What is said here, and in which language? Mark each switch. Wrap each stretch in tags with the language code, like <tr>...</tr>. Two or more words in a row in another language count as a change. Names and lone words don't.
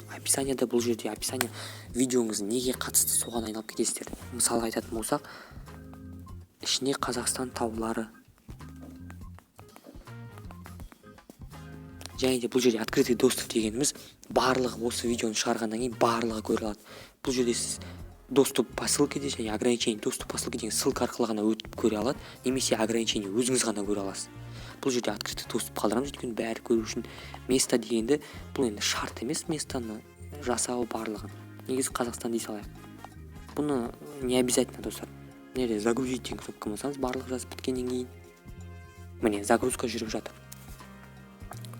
<kk>Описанияда, бұл жерде описания видеоңыз неге қатысты соған айналып кетесіздер. Мысалға айтатын болсақ, ішіне Қазақстан таулары. Және де бұл жерде</kk> <ru>открытый доступ</ru> <kk>дегеніміз барлығы осы видеоны шығарғаннан кейін барлығы көре алады. Бұл жерде сіз</kk> <ru>доступ по ссылке</ru> <kk>және</kk> <ru>ограничение доступ по ссылке</ru> <kk>деген ссылка арқылы ғана өтіп көре алады, немесе ограничение өзіңіз ғана көре аласыз. Бұл жерде</kk> <ru>открытый доступ</ru> <kk>қалдырамыз, өйткені бәрі көру үшін. Место дегенді бұл енді шарт емес, местаны жасау барлығын. Негізі Қазақстан дей салайық. Бұны</kk> <ru>не обязательно</ru> <kk>достар. Неде загрузить деген кнопка бассаңыз, барлығы жазып біткеннен кейін міне загрузка жүріп жатыр.</kk>